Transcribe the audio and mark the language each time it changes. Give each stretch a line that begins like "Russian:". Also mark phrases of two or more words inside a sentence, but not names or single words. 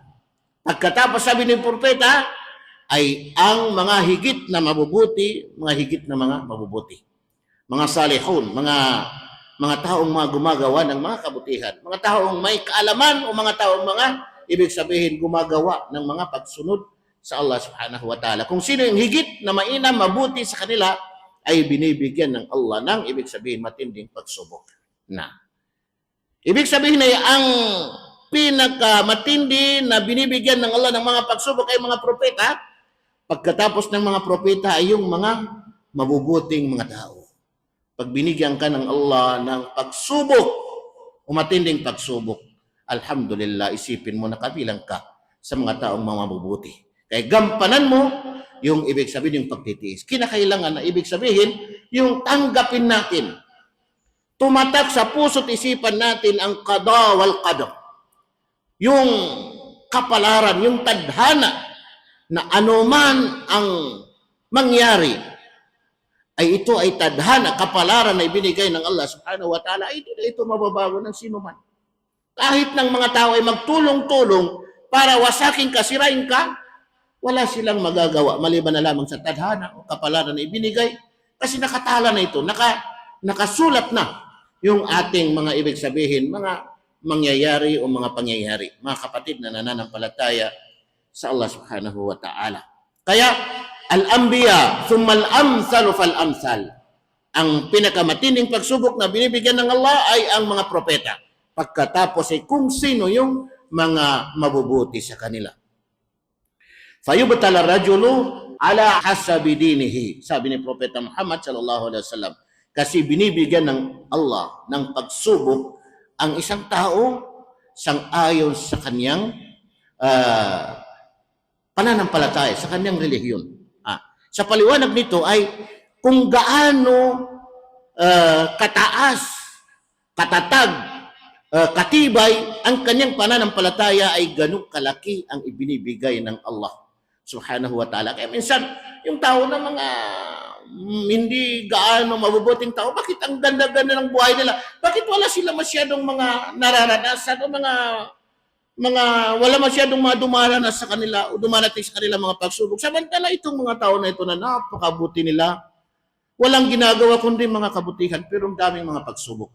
Filipino: Pagkatapos sabi ng propeta ay ang mga higit na mabubuti, mga higit na mga mabubuti. Mga salihun, mga taong mga gumagawa ng mga kabutihan, mga taong may kaalaman o mga taong mga ibig sabihin gumagawa ng mga pagsunod sa Allah
Arabic: سبحانه وتعالى.
Filipino: Kung sino yung higit na mainam, mabuti sa kanila, ay binibigyan ng Allah ng ibig sabihin matinding pagsubok. Ibig sabihin ay ang pinakamatindi na binibigyan ng Allah ng mga pagsubok ay mga propeta. Pagkatapos ng mga propeta ay yung mga mabubuting mga tao. Pag binigyan ka ng Allah ng pagsubok, umatinding pagsubok, alhamdulillah, isipin mo na kabilang ka sa mga taong mga mabubuti. Kaya gampanan mo yung ibig sabihin yung pagtitiis. Kinakailangan na ibig sabihin yung tanggapin natin. Tumatak sa puso't isipan natin ang
Arabic: القضاء والقدر.
Filipino: Yung kapalaran, yung tadhana na anuman ang mangyari, ay ito ay tadhana, kapalaran na ibinigay ng Allah
Arabic: سبحانه وتعالى,
Filipino: ay hindi na ito mababago ng sino man. Kahit ng mga tao ay magtulong-tulong para wasakin ka, sirain ka, wala silang magagawa maliban na lamang sa tadhana o kapalaran na ibinigay, kasi nakatala na ito, nakasulat na yung ating mga ibig sabihin, mga mangyayari o mga pangyayari. Mga kapatid na nananampalataya sa Allah
Arabic: سبحانه وتعالى.
Filipino: Kaya,
Arabic: الأنبياء ثم الأمثل فالأمثل.
Filipino: Ang pinakamatinding pagsubok na binibigyan ng Allah ay ang mga propeta. Pagkatapos ay kung sino yung mga mabubuti sa kanila.
Arabic: فيبتلى الرجل على حسب دينه.
Filipino: Sabi ni Propeta Muhammad
Arabic: صلى الله عليه وسلم.
Filipino: Kasi binibigyan ng Allah ng pagsubok ang isang tao sang-ayon sa kanyang pananampalataya, sa kanyang relihiyon. Sa paliwanag nito ay kung gaano kataas, katatag, katibay ang kanyang pananampalataya ay ganun kalaki ang ibinibigay ng Allah
Arabic: سبحانه وتعالى.
Filipino: Kaya minsan, yung tao na mga hindi gaano mabubuting tao, bakit ang ganda-ganda ng buhay nila? Bakit wala sila masyadong mga nararanasan o mga wala masyadong mga dumaranas sa kanila o dumarating sa kanila mga pagsubok. Samantala itong mga tao na ito na napakabuti nila, walang ginagawa kundi mga kabutihan, pero ang daming mga pagsubok.